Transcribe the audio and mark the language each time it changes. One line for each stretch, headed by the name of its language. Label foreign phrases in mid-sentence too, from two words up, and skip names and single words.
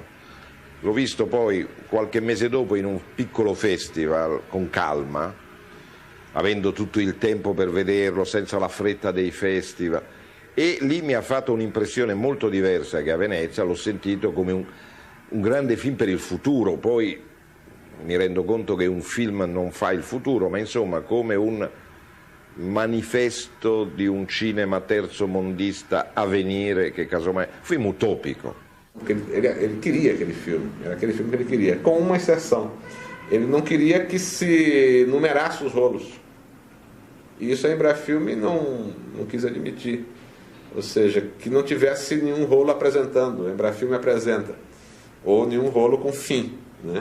Italian: L'ho visto poi qualche mese dopo in un piccolo festival con calma, avendo tutto il tempo per vederlo, senza la fretta dei festival, e lì mi ha fatto un'impressione molto diversa che a Venezia, l'ho sentito come un grande film per il futuro, poi mi rendo conto che un film non fa il futuro, ma insomma come un manifesto di un cinema terzomondista a venire, che casomai film utópico.
Portuguese: Ele queria aquele filme, era aquele filme que ele queria, com uma exceção. Ele não queria que se numerasse os rolos. E isso a Embrafilme não quis admitir. Ou seja, que não tivesse nenhum rolo apresentando, a Embrafilme apresenta, ou nenhum rolo com fim, né?